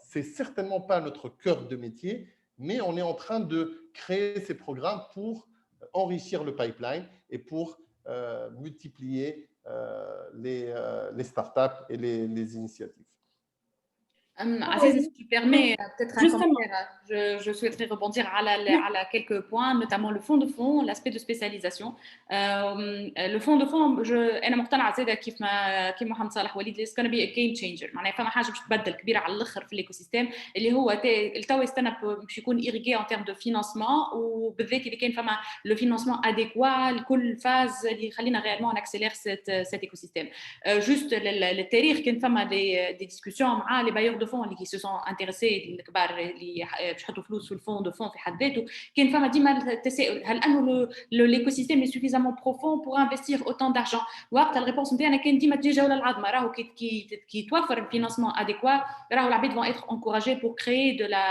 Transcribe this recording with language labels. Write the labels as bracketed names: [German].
[French] Ce n'est certainement pas notre cœur de métier, mais on est en train de créer ces programmes pour enrichir le pipeline et pour multiplier les startups et les initiatives. Aziz, si tu permets peut-être un commentaire, je souhaiterais rebondir à quelques points, notamment le fonds de fonds, l'aspect de spécialisation. [Arabic] Le fonds de fonds, أنا مقتنعة زادة كيف محمد صالح وليد [English] it's gonna be a game changer. [Arabic] معناها فما حاجة باش تبدل كبيرة على الآخر في الإيكو سيستم اللي هو التو يستنى باش يكون [French] irrigué en termes de financement [Arabic] وبالذات إذا كان فما [French] le financement adéquat [Arabic] لكل فاز اللي يخلينا [French] réellement accélérer cet écosystème. [Arabic] Juste التاريخ كان فما [French] des discussions [Arabic] مع [French] les bailleurs de fonds qui se sont intéressés [Arabic] الكبار اللي باش يحطوا فلوس في الفون دو فون في حد ذاته كان فما ديما التساؤل هل انه [French] l'écosystème est suffisamment profond pour investir autant d'argent [Arabic] وقت الريبونس نتاعنا كان ديما تجي ولا العظمه راهو كي توفر الفينانسمون اديكوا راهو العباد [French] vont être encouragés pour créer de